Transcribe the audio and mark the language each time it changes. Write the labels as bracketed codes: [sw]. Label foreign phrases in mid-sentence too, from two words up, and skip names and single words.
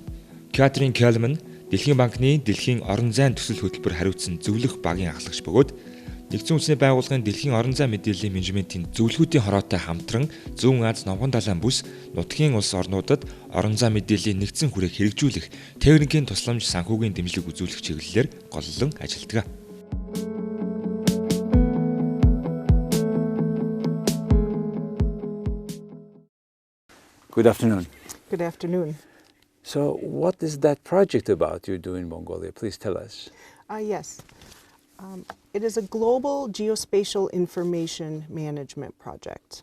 [mn] Kathrine Kelm нь Дэлхийн банкны Дэлхийн орон зайн төсөл хөтөлбөр хариуцсан зөвлөх багийн ахлагч бөгөөд нэгдсэн үндэсний байгууллагын Дэлхийн орон зайн мэдээллийн менежментийн зөвлөхүүдийн хороотой хамтран Зүүн Аз Номхон далайн бүс нутгийн улс орнуудад орон зайн мэдээллийн нэгдсэн хүрээг хэрэгжүүлэх техникийн тусламж санхүүгийн дэмжлэг үзүүлэх чиглэлээр голлон ажилладаг. [en] Good afternoon. Good afternoon. So what is that project about you do in Mongolia? Please tell us. Yes. It is a global geospatial information management project.